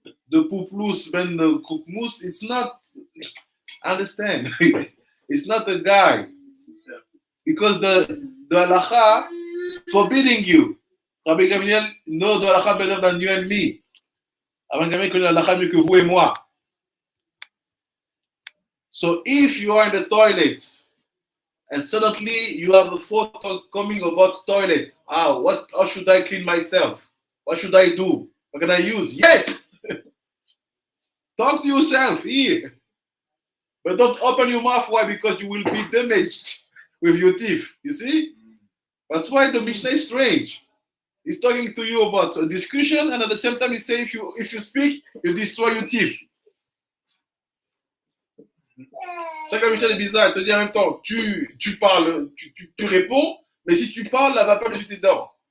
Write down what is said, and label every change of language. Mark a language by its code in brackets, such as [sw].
[en] The puplus and the kukmus, it's not, understand, it's not the guy. Because the halakha is forbidding you. Rabbi Gamliel knows the halakha better than you and me. [fr] Rabbi Gamliel connaît la halakha mieux que vous et moi. [en] So if you are in the toilet and suddenly you have a thought coming about toilet, how should I clean myself? What should I do? What can I use? Yes! Talk to yourself here. But don't open your mouth. Why? Because you will be damaged with your teeth. You see? That's why the Mishnah is strange. He's talking to you about a discussion, and at the same time he says if you speak, you destroy your teeth. [fr] Chaque Mishnah est bizarre. Il te dit en même temps, tu parles, tu réponds, mais si tu parles, elle va pas de tes dents.